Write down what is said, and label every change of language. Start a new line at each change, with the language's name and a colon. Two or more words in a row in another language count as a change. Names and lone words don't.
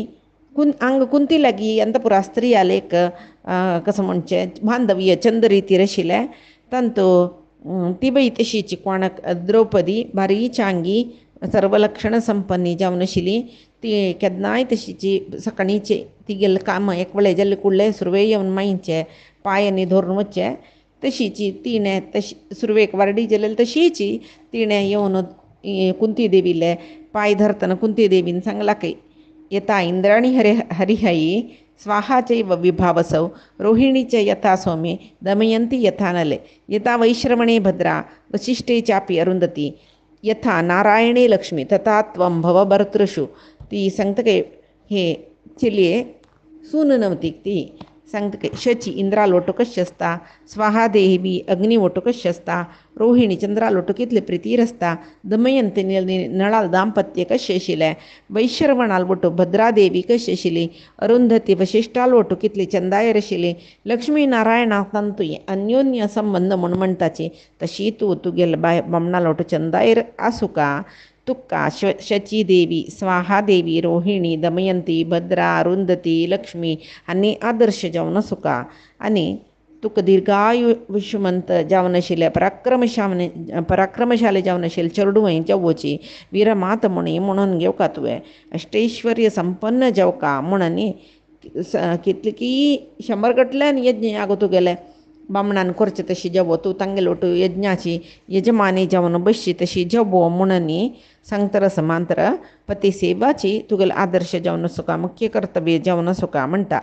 Konkani: कुंती लागीं अंतपुरा स्त्री आलेक कसं म्हणचे बांधव्य चंद रितीर आशिल्ले तांतो ती बाई तशीची कोणाक द्रौपदी बारी चांगी सर्वलक्षण संपन्नी जावन आशिल्ली ती केन्नाय तशीची सकाळीचे तिगेलें काम एक वेळें जाल्ले कुडले सुरवे येवन माईंचे पांयांनी धरून वचचे तशीची तिणें तशी सुरवेक वारडी जाल्यार तशीची तिणें येवन कुंती देवीले पांय धरतना कुंती देवीन सांगला की
Sanskrit: यथा इंद्राणी हरिहयी स्वाहाचैव विभावसौ रोहिणीचे यथा सौम्ये दमयंती यथा नले यथा वैश्रवणे भद्रा वसिष्ठे चापि अरुंधती यथा नारायणे लक्ष्मी तथा त्वं भव भर्तृषु
Konkani: ती सांगतके हे चिलिये सून नव्हती ती सांगतके शची इंद्रा लोटो कशी असता स्वाहादेवी अग्नी ओटो कशी असता रोहिणी चंद्रा लोटो कितले प्रितीर असता दमयंती नळाल दांपत्य कशें आशिल्लें वैश्रवणाल ओटो भद्रादेवी कशी आशिल्ली अरुंधती वशिश्ठाल ओटो कितली चंदायर आशिल्ली लक्ष्मी नारायणा तांतूय अन्योन्य संबंध म्हूण म्हणटाची तशी तूं तुगेल बामणाल ओटो चंदायर आसूं का तुका शची देवी स्वाहा देवी रोहिणी दमयंती भद्रा अरुंधती लक्ष्मी आनी आदर्श जावन आसूं का आनी तुका दीर्घायु विश्वमंत जावन आशिल्ले पराक्रमशाली जावन आशिल्ले चेडूय जावची वीरमात म्हणून घेवका तुवें अष्टैश्वर्य संपन्न जावका म्हणून कितले की 100 गटल्यान यज्ञ आगो तुगेले बामणान करचे तशी जवो तूं तांगे लोट यज्ञाची यजमानी जावन बसची तशी जवो म्हणून सांगतर समांतर पती सेवाची तुगेले आदर्श जावन आसूं का मुख्य कर्तव्य जावन आसूं का म्हणटा